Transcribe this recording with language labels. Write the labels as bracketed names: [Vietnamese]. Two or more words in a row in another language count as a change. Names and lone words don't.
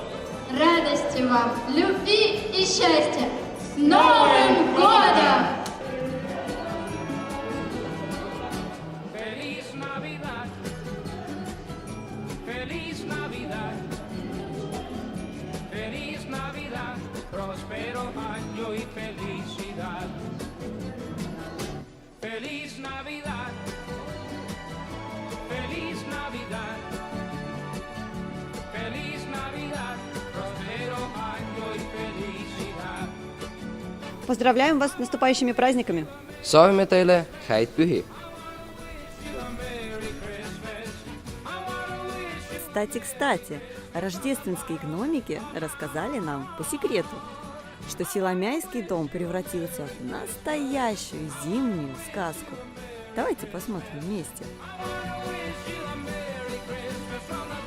[Russian] Радости вам, любви и счастья! С Новым годом! [Spanish] Feliz Navidad, feliz Navidad, feliz Navidad, próspero año y felicidad. Feliz Navidad, feliz Navidad, feliz Navidad, próspero año y felicidad. [Russian] Поздравляем вас с наступающими праздниками! [Estonian] Soovime teile häid pühi! [Russian] Кстати, рождественские гномики рассказали нам по секрету, что Силомяйский дом превратился в настоящую зимнюю сказку. Давайте посмотрим вместе. [English] I wish you a Merry Christmas from